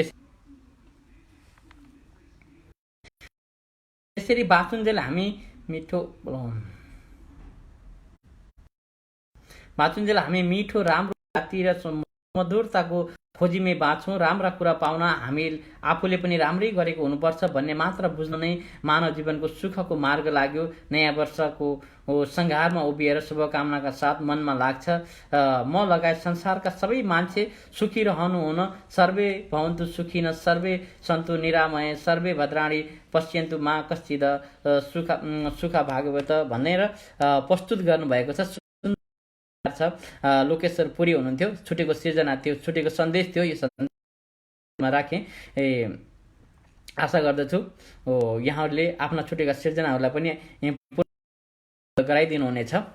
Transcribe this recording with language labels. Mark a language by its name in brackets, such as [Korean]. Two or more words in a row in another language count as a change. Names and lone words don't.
[Nepali] यसरी बाँचुन्जेल हामी मिठो राम्रो जाति र मधुरताको खोजीमै बाँच्छौँ। राम्रा कुरा पाउन हामी आफूले पनि राम्रै गरेको हुनुपर्छ भन्ने मात्र बुझ्नु नै मानव जीवनको सुखको मार्ग लाग्यो। नयाँ वर्षको सङ्घारमा उभिएर शुभकामनाका साथ मनमा लाग्छ, म लगायत संसारका सबै मान्छे सुखी रहनुहुन। [Sanskrit] सर्वे भवन्तु सुखिन, सर्वे सन्तु निरामय, सर्वे भद्राणि पश्यन्तु मा कश्चिद सुख भागवत [Nepali] भनेर प्रस्तुत गर्नुभएको छ। लोकेश्वर पुरी हुनुहुन्थ्यो। छुटेको सिर्जना थियो, छुटेको सन्देश थियो, यो सन्देशमा राखेँ। आशा गर्दछु यहाँहरूले आफ्ना छुटेका सिर्जनाहरूलाई पनि गराइदिनु हुनेछ।